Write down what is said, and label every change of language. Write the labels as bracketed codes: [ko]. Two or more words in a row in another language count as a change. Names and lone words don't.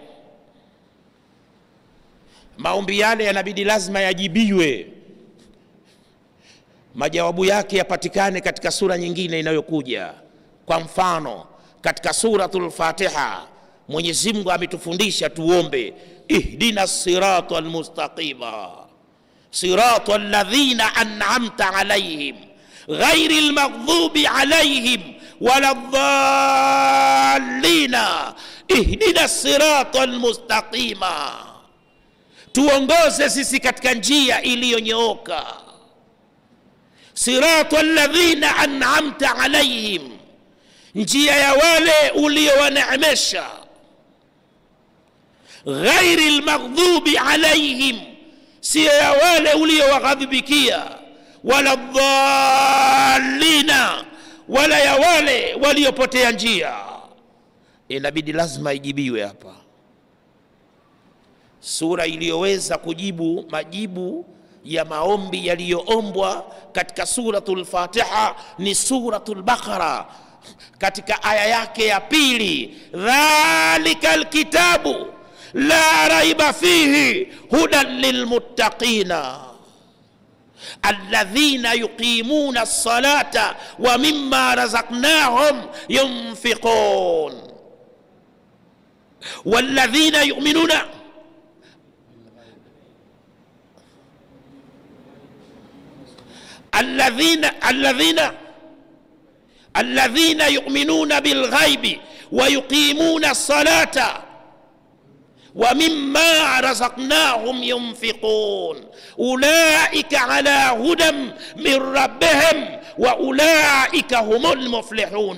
[sw] Maombi yale yanabidi lazima yajibiwe, majawabu yake yapatikane katika sura nyingine inayokuja. Kwa mfano, katika suratul Fatiha Mwenyezi Mungu ametufundisha tuombe [ar] اهدنا الصراط المستقيم صراط الذين أنعمت عليهم غير المغضوب عليهم ولا الضالين اهدنا الصراط المستقيم, [sw] tuongoze sisi katika njia iliyonyooka. [ar] صراط الذين أنعمت عليهم, [sw] njia ya wale uliowaneemesha. [ar] غير المغضوب عليهم, [sw] sio ya wale uliowaghadhibikia. [ar] ولا الضالين, [sw] wala ya wale waliopotea njia. Inabidi lazima ijibiwe hapa. Sura iliyoweza kujibu majibu ya maombi yaliyoombwa katika suratul Fatiha ni suratul Baqara, katika aya yake ya 2, [ar] ذلك الكتاب لا ريب فيه هدى للمتقين الذين يقيمون الصلاة ومما رزقناهم ينفقون والذين يؤمنون الذين يؤمنون بالغيب ويقيمون الصلاة ومما رزقناهم ينفقون أولئك على هدى من ربهم وأولئك هم المفلحون.